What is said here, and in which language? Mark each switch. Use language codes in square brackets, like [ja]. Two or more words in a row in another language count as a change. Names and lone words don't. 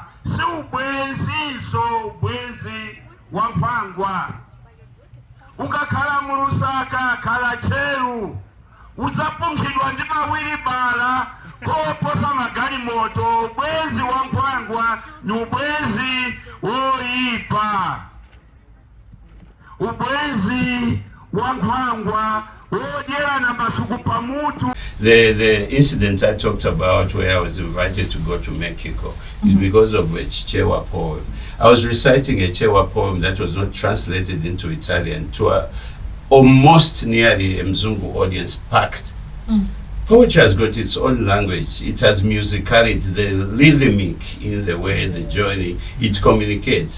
[ny] si ubwenzinso ubwenzi wa nkhwangwa ukakhala mulusaka khala cheru udzapunkhidwa ndi mawilibala koposa magalimoto ubwenzi wa nkhwangwa ni ubwenzi woyipa ubwenzi wa nkhwangwa wodyera na masuku pamutu. [en] The incident I talked about where I was invited to go to Mexico is because of a Chichewa poem. I was reciting a Chichewa poem that was not translated into Italian to a almost nearly a Mzungu audience packed. Poetry has got its own language. It has musicality, the rhythmic in the way, the journey, it communicates.